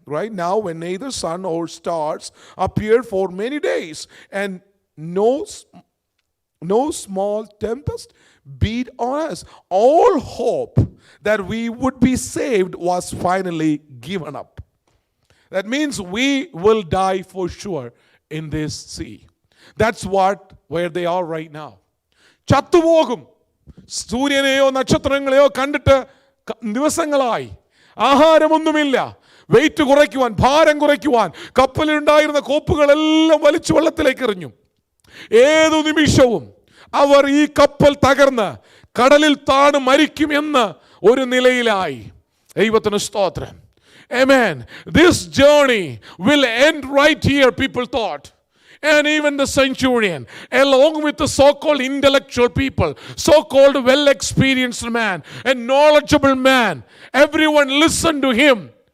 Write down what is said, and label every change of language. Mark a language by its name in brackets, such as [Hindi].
[English] Right now, when neither sun or stars appeared for many days, and no small tempest beat on us, all hope that we would be saved was finally given up. That means we will die for sure in this sea. That's where they are right now. [Malayalam] ചത്തുപോകും. സൂര്യനെയോ നക്ഷത്രങ്ങളെയോ കണ്ടിട്ട് ദിവസങ്ങളായി. ആഹാരമൊന്നുമില്ല. Wait കുറയ്ക്കുവാൻ, ഭാരം കുറയ്ക്കുവാൻ കപ്പലിലുണ്ടായിരുന്ന കോപ്പുകളെല്ലാം വലിച്ചു വെള്ളത്തിലേക്ക് എറിഞ്ഞു. ഏതു നിമിഷവും അവർ ഈ കപ്പൽ തകർന്ന് കടലിൽ താണു മരിക്കുമെന്ന് ഒരു നിലയിലായി. ദൈവത്തിന് സ്തോത്രം. Amen. [English] This journey will end right here, people thought. And even the centurion, along with the so-called intellectual people, so-called well-experienced man, and knowledgeable man, everyone listened to him.